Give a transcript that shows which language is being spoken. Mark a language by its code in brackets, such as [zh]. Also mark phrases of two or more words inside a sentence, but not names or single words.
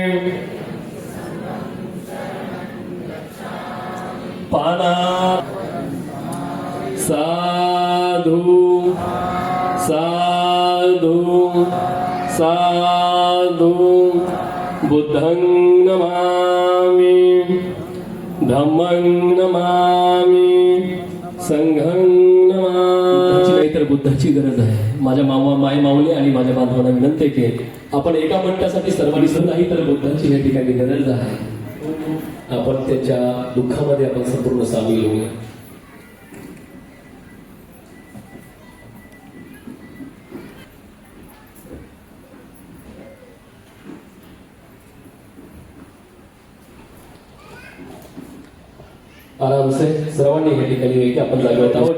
[pi] पाना साधु साधु साधु बुद्धं नमामि धम्मं नमामि संघं नमामि. [mr] तर बुद्धाची गरज आहे. माझ्या माय माऊली आणि माझ्या बांधवांना विनंती की आपण एका मिनिटासाठी सर्वांनी नाही तर बुद्धाची या ठिकाणी गरज आहे. आपण त्याच्या दुःखामध्ये आपण संपूर्ण सामील होऊया. [hi] आराम से [mr] सर्वांनी या ठिकाणी आपण जागवत आहोत.